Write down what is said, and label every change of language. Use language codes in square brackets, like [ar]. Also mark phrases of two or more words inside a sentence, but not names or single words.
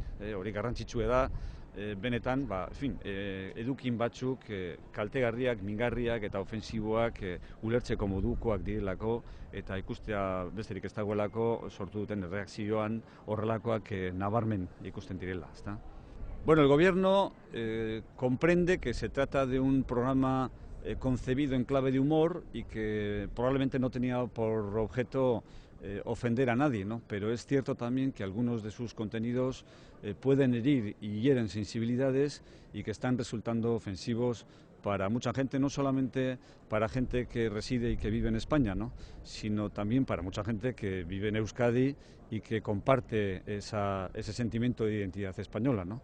[eu] Hori garrantzitsua da, benetan, edukin batzuk kaltegarriak, mingarriak eta ofensiboak ulertzeko modukoak direlako eta ikustea besterik ez dagoelako sortu duten erreakzioan horrelakoak nabarmen ikusten direla, ezta? [es] Bueno, el gobierno comprende que se trata de un programa concebido en clave de humor y que probablemente no tenía por objeto ofender a nadie, ¿no? Pero es cierto también que algunos de sus contenidos pueden herir y hieren sensibilidades y que están resultando ofensivos para mucha gente, no solamente para gente que reside y que vive en España, ¿no?, sino también para mucha gente que vive en Euskadi y que comparte ese sentimiento de identidad española, ¿no?